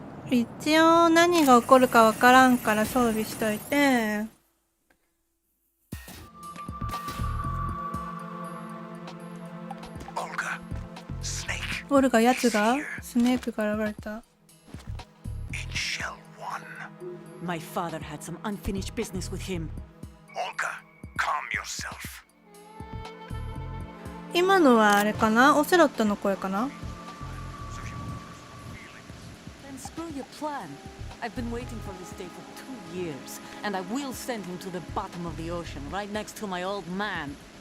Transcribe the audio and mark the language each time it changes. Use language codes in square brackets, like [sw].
[ja] 一応何が起こるかわからんから装備しといて。オルガ、やつがスネークが現れた。 [en] My father had some unfinished business with him. Olga, calm yourself. [ja] 今のはあれかな？オセロットの声かな？ [en] Then spill your plan. I've been waiting for this day for 2 years, and I will send him to the bottom of the ocean, right next to my old man.